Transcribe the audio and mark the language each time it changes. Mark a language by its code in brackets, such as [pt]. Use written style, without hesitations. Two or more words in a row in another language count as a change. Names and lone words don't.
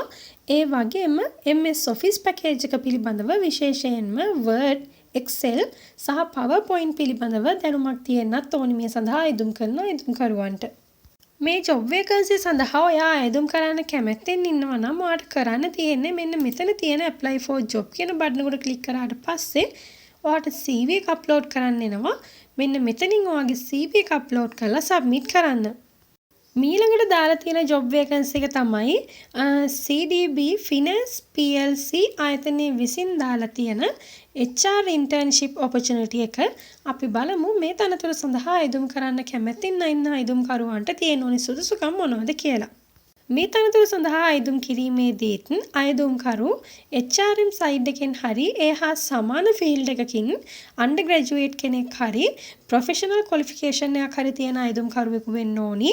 [si] ඒ වගේම [en] MS Office package [si] එක පිළිබඳව විශේෂයෙන්ම Word, Excel සහ PowerPoint පිළිබඳව දැනුමක් තියෙන්නත් ඕනි මේ සඳහා අයදුම් කරන අයදුම්කරුවන්ට. මේ [en] job vacancy [si] සඳහා ඔයා අයදුම් කරන්න කැමැත්තෙන් ඉන්නවා නම් ඔයාට කරන්න තියෙන්නේ මෙන්න මෙතන තියෙන [en] apply for job [si] කියන බටන් එකට ක්ලික් කරාට පස්සේ ඔයාට CV එක අප්ලෝඩ් කරන්න එනවා. මෙන්න මෙතනින් ඔයාගේ CV එක අප්ලෝඩ් කරලා සබ්මිට් කරන්න. මීළඟට දාලා තියෙන [en] job vacancy [si] එක තමයි CDB Finance PLC ආයතනයේ විසින් දාලා තියෙන [en] HR internship opportunity [si] එක. අපි බලමු මේ තනතුර සඳහා අයදුම් කරන්න කැමැතින් ඉන්න අයදුම්කරුවන්ට තියෙන ඕනි සුදුසුකම් මොනවද කියලා. මේ තනතුර සඳහා අයදුම් කිරීමේදීත් අයදුම්කරු [en] HRM side [si] එකෙන් හරි ඒ හා සමාන ෆීල්ඩ් එකකින් අන්ඩර්ග්‍රැජුවේට් කෙනෙක් හරි [en] professional qualification [si] එකක් හරි තියෙන අයදුම්කරුවෙකු වෙන්න ඕනි.